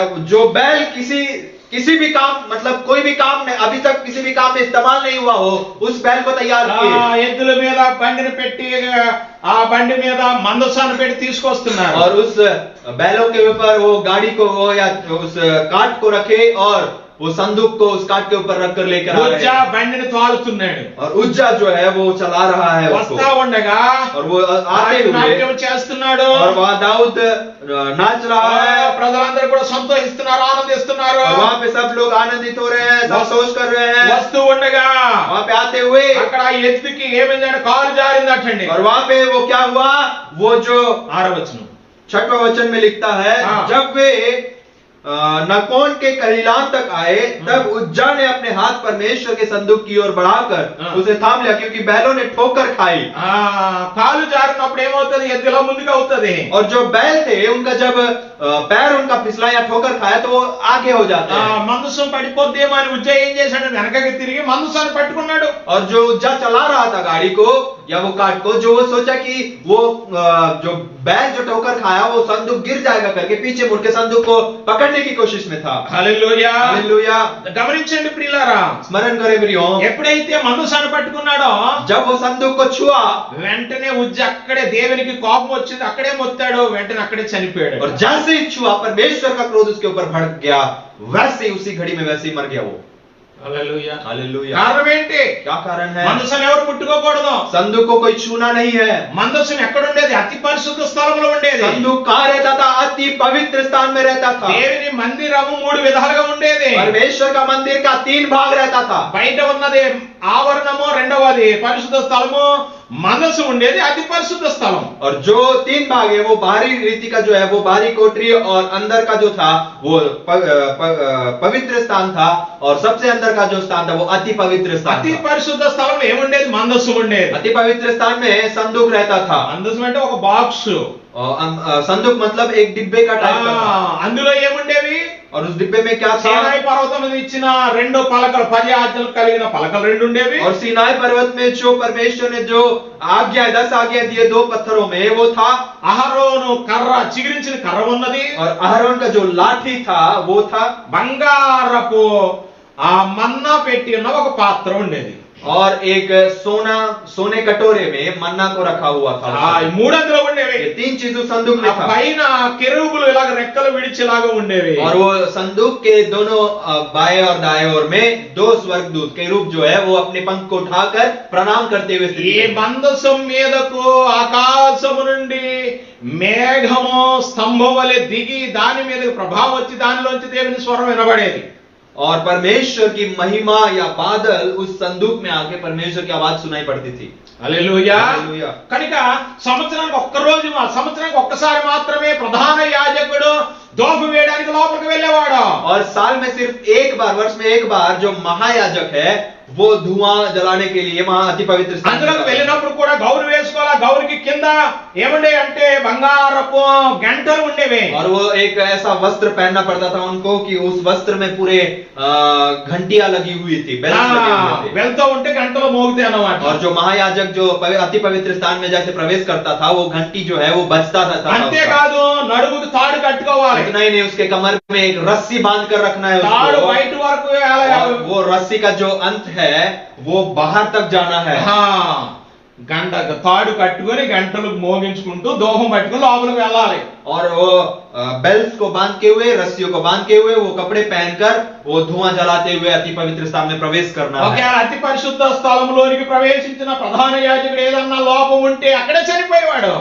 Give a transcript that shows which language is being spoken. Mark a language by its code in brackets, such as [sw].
[hi] जो बैल किसी भी काम, मतलब कोई भी काम में अभी तक किसी भी काम में इस्तेमाल नहीं हुआ हो, उस बैल को तैयार किए। [te] ఎద్దుల మీద బండిని పెట్టి ఆ బండి మీద మందసాన్ని పెట్టి తీసుకొస్తున్నారు. [hi] और उस बैलों के ऊपर वो गाड़ी को या उस काट को रखे और वो संदूक को उस काट के ऊपर रखकर लेकर आ रहे [te] ఉజ్జా [hi] हैं। [te] బండిని తోలుతున్నాడు. [hi] और उज्जा जो है वो चला रहा है उसको। [te] వస్తా ఉండగా [hi] और वो आते हुए [te] నాట్యం చేస్తున్నాడు. [hi] और वहाँ दाऊद नाच रहा है। [te] ప్రజలందరూ కూడా సంతోషిస్తున్నారు, ఆనందిస్తున్నారు. [hi] और वहाँ पे सब लोग आनंदित हो रहे हैं, संतोष कर रहे हैं। [te] వస్తూ ఉండగా [hi] वहाँ पे आते हुए [te] అక్కడ ఎత్తుకి ఏమైందంటే కాలు జారిందటండి. [hi] और वहाँ पे वो क्या हुआ, वो जो [te] 6వ వచనం [hi] 6वां वचन में लिखता है, हाँ। जब वे नकोन के कलीलान तक आए तब उज्जा ने अपने हाथ परमेश्वर के संदूक की ओर बढ़ाकर उसे थाम लिया, क्योंकि बैलों ने ठोकर खाई। [te] కాలు జారినప్పుడు ఏమవుతుంది, ఎద్దులో ముందుకు అవుతుంది. [hi] और जो बैल थे उनका जब पैर उनका फिसला या ठोकर खाया तो वो आगे हो जाते हैं। [te] మందసం పడిపోద్దేమో అని ఉజ్జా ఏం చేశాడు, వెనకకి తిరిగి మందసాన్ని పట్టుకున్నాడు. [hi] और जो उज्जा चला रहा था गाड़ी को या वो काट को, जो वो सोचा कि वो जो बैल जो ठोकर खाया वो संदूक गिर जाएगा करके पीछे मुड़ के संदूक को पकड़ने की कोशिश में था। [te] హల్లెలూయా. [hi] हालेलुया। [te] గమనించండి ప్రియులారా, [hi] स्मरण करे प्रियो, [te] ఎప్పుడైతే మందసాన్ని పట్టుకున్నాడో [hi] जब वो संदूक को छुआ [te] వెంటనే ఉజ్జా అక్కడే దేవునికి కోపం వచ్చింది, అక్కడే మొత్తాడు, వెంటనే అక్కడే చనిపోయాడు. [hi] और जैसे ही छुआ परमेश्वर का क्रोध उसके ऊपर भड़क गया, वैसे ही उसी घड़ी में वैसे ही मर गया वो। [te] హల్లెలూయా. [hi] हालेलुया। [te] కారణం ఏంటి? [hi] क्या कारण है? [te] మందసం ఎవరు ముట్టుకోకూడదు. [hi] संदूक को कोई छूना नहीं है। [te] మందసం ఎక్కడ ఉండేది? అతి పరిశుద్ధ స్థలంలో ఉండేది. [hi] संदूक कहाँ रहता था? अति पवित्र स्थान में रहता था। [te] దేవుని మందిరము 3 విధాలుగా ఉండేది. [hi] परमेश्वर का मंदिर का 3 भाग रहता था। [te] బయట ఉన్నది ఆవరణము, రెండవది పరిశుద్ధ స్థలము, మనసు ఉండేది అతి పరిశుద్ధ స్థలం. [hi] और जो 3 भाग है वो बाहरी रीति का जो है वो बाहरी कोठरी और अंदर का जो था वो पवित्र स्थान था और सबसे अंदर का जो स्थान था वो अति पवित्र स्थान [te] అతి [hi] था। [te] పరిశుద్ధ స్థలంలో ఏముండేది? మందస్సు ఉండేది. [hi] अति पवित्र स्थान में संदूक रहता था। [te] మందస్సు అంటే ఒక బాక్స్. [hi] संदूक मतलब एक डिब्बे का टाइप का था। [te] అందులో ఏముండేవి? [hi] और उस डिब्बे में क्या था? [te] సీనాయి పర్వతం మీద ఇచ్చిన 2 పలకలు, 10 ఆజ్ఞలు కలిగిన పలకలు 2 ఉండేవి. [hi] और सीनाई पर्वत में जो परमेश्वर ने जो आज्ञा 10 आज्ञा दिए 2 पत्थरों में वो था। [te] అహరోను కర్ర, చిగిరించిన కర్ర ఉన్నది. [hi] और अहरोन का जो लाठी था वो था। [te] బంగారపు ఆ మన్నా పెట్టి ఉన్న ఒక పాత్ర ఉండేది. [hi] और एक सोने कटोरे में मन्ना को रखा हुआ था। [te] ఈ మూడందులో ఉండేవి. [hi] ये 3 चीजों संदूक में था। [te] పైన కెరూబులు ఇలాగ రెక్కలు విడిచేలాగా ఉండేవి. [hi] और वो संदूक के दोनों बाएं और दाएं ओर में 2 स्वर्गदूत केरूब जो है वो अपने पंख को उठाकर प्रणाम करते हुए [te] ఈ మందసం మీదకు ఆకాశము నుండి మేఘము స్తంభం వలె దిగి దాని మీదకు ప్రభావం వచ్చి దానిలోంచి దేవుని స్వరం వినబడేది. [hi] और परमेश्वर की महिमा या बादल उस संदूक में आके परमेश्वर की आवाज सुनाई पड़ती थी। [te] హల్లెలూయా. హల్లెలూయా. కనుక సంవత్సరానికి సంవత్సరానికి ఒక్కసారి మాత్రమే ప్రధాన యాజకుడు దోపం వేయడానికి లోపలికి వెళ్ళేవాడు. [hi] और साल में सिर्फ एक बार, वर्ष में एक बार जो महायाजक है वो धुआं जलाने के लिए वहां अति पवित्र स्थान [te] అందులోకి వెళ్ళినప్పుడు కూడా గౌరు వేసుకోవాలా. గౌరుకి కింద ఏముండే అంటే బంగారపు గంటలు ఉండేవి. [hi] और वो एक ऐसा वस्त्र पहनना पड़ता था उनको कि उस वस्त्र में पूरे घंटियां लगी हुई थी, बेल्स लगे हुए थे। [te] వెళ్తూ ఉంటే గంటలు మోగుతాయి అన్నమాట. [hi] और जो महायाजक जो अति पवित्र स्थान में जैसे प्रवेश करता था वो घंटी जो है वो बजता था। [te] అంతేకాదు నడుముకి తాడు కట్టుకోవాలి. [hi] इतना ही नहीं, उसके कमर में एक रस्सी बांध कर रखना है [te] తాడు [hi] उसको। [te] బయట వరకు [hi] और वो रस्सी का जो अंत है वो बाहर तक जाना है। [te] గంట తాడు కట్టుకొని గంటలు మోగించుకుంటూ దోహం పట్టుకొని లోపలికి వెళ్ళాలి. [hi] और वो बेल्स को बांध के हुए, रस्सियों को बांध के हुए, वो कपड़े पहनकर वो धुआं जलाते हुए अति पवित्र स्थान में प्रवेश करना है। [te] ఒకవేళ అతి పరిశుద్ధ స్థలంలోనికి ప్రవేశించిన ప్రధాన యాజకుడు ఏదన్నా లోపం ఉంటే అక్కడే చనిపోయేవాడు.